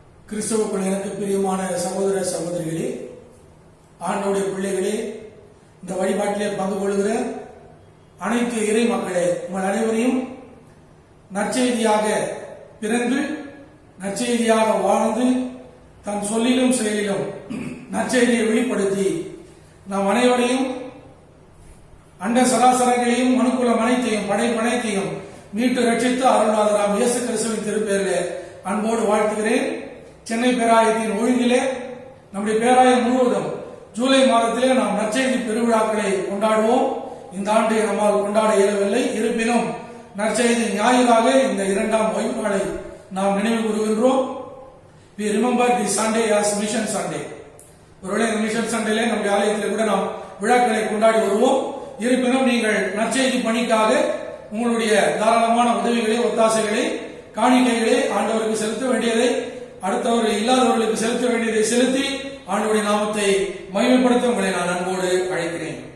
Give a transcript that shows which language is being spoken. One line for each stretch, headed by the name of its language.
Tamil: கிறிஸ்தவுக்குள் எனக்கு பிரியமான சகோதர சகோதரிகளே, ஆண்டவருடைய பிள்ளைகளே, இந்த வழிபாட்டிலே பங்கு கொள்கிற அனைத்து இறை மக்களே, உங்கள் அனைவரையும் நற்செய்தியாக பிறந்து நற்செய்தியாக வாழ்ந்து தன் சொல்லிலும் செயலிலும் நற்செய்தியை வெளிப்படுத்தி நாம் அனைவரையும் அண்ட சராசரங்களையும் மனுக்குலம் அனைத்தையும் படைப்பனைத்தையும் மீட்டு ரட்சித்து அருள்நாதராம் இயேசு கிறிஸ்துவின் திருப்பெயரிலே அன்போடு வாழ்த்துகிறேன். சென்னை பேராயத்தின் ஒழுங்கிலே நம்முடைய பேராயம் முழுவதும் ஜூலை மாதத்திலே நாம் நற்செய்தி பெருவிழாக்களை கொண்டாடுவோம். இந்த ஆண்டு நம்மால் கொண்டாட இயலவில்லை. இருப்பினும் நற்செய்தி ஞாயிறாக இந்த இரண்டாம் ஓய்வு நாளை நாம் நினைவு கூறுகின்றோம்.
English: We remember the Sunday as Mission Sunday.
Tamil: ஒருவேளை இந்த மிஷன் சண்டேல நம்முடைய ஆலயத்தில் கூட நாம் விழாக்களை கொண்டாடி வருவோம். இருப்பினும் நீங்கள் நற்செய்தி பணிக்காக உங்களுடைய தாராளமான உதவிகளை, ஒத்தாசைகளை, காணிக்கைகளை ஆண்டவருக்கு செலுத்த வேண்டியதை, அடுத்தவர் இல்லாதவர்களுக்கு செலுத்த வேண்டியதை செலுத்தி ஆண்டவருடைய நாமத்தை மகிமைப்படுத்த உங்களை நான் அன்போடு அழைக்கிறேன்.